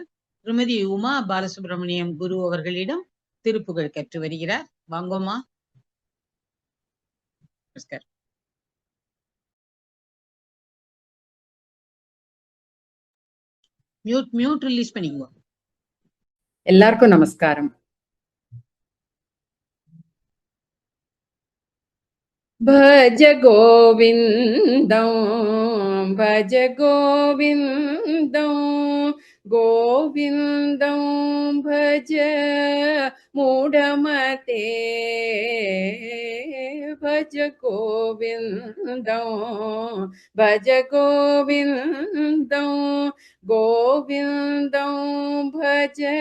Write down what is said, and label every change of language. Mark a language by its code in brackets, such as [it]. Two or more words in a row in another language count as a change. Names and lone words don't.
[ta] திருமதி உமா பாலசுப்ரமணியம் குரு அவர்களிடம் திருப்புகழ் கற்று வருகிறார். வாங்கோமா. [en] mute release [ta] பண்ணிக்குவோம். எல்லாருக்கும் நமஸ்காரம். [sa] भज गोविंदं भज गोविंदं गोविंदं भज मूढमते भज गोविंदं भज गोविंदं गोविंदं भज